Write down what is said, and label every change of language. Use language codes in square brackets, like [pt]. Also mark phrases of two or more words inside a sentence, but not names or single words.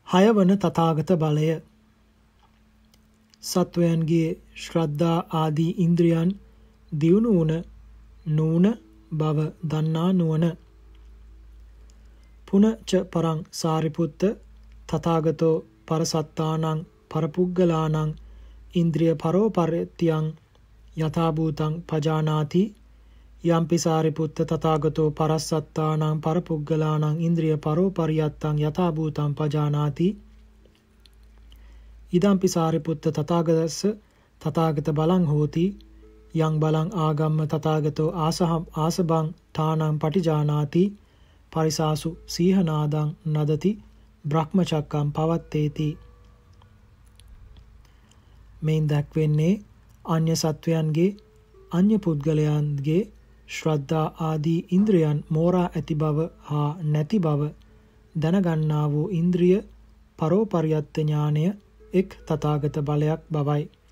[si] වන තථාගත බලය. සත්වයන්ගේ ශ්‍රද්ධා ආදී ඉන්ද්‍රියන් දියුණු වුණ නූන බව දන්නා නුවණ. [pi] පුනච පරං සාරිපුත්ත තථාගතෝ පරසත්තානං පරපුග්ගලානං ඉන්ද්‍රිය පරෝපරිත්‍යං යථාභූතං පජානාති. යම්පි සාරිපුත්ත තථාගතෝ පරසත්තානං පරපුග්ගලානං ඉන්ද්‍රිය පරෝපරියත්තං යථාභූතං පජානාති. ඉදම්පි සාරිපුත්ත තථාගතස්ස තථාගත බලං හෝති. යං බලං ආගම්ම තථාගතෝ ආසබං ඨානං පටිජානාති. පරිසාසු සීහනාදං නදති බ්‍රහ්මචක්කම් පවත්තේති. [si] මෙයින් දැක්වෙන්නේ අන්‍ය සත්වයන්ගේ අන්‍ය පුද්ගලයන්ගේ ශ්‍රද්ධා ආදී ඉන්ද්‍රියන් මෝරා ඇති බව හා නැති බව දැනගන්නා වූ ඉන්ද්‍රිය පරෝපරියත්ත ඥානය එක් තථාගත බලයක් බවයි.